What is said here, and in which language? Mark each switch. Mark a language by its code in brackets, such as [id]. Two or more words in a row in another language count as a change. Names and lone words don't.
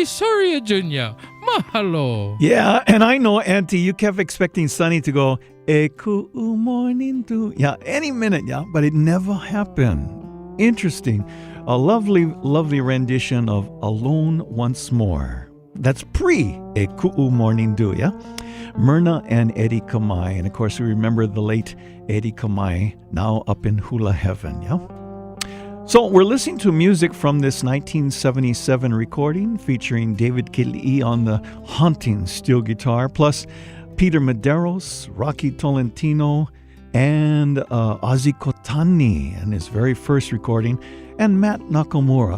[en] Soria Jr. Mahalo. Yeah, and I know, Auntie, you kept expecting Sonny to go, "E ku'u morning to," yeah, any minute, yeah, but it never happened. Interesting. A lovely, lovely rendition of Alone Once More. That's pre-E ku'u morning dew, yeah? Myrna and Eddie Kamai. And of course, we remember the late Eddie Kamai, now up in Hula Heaven, yeah? So we're listening to music from this 1977 recording featuring David Kili'i on the haunting steel guitar, plus Peter Medeiros, Rocky Tolentino, and Ozzy Kotani in his very first recording, and Matt Nakamura.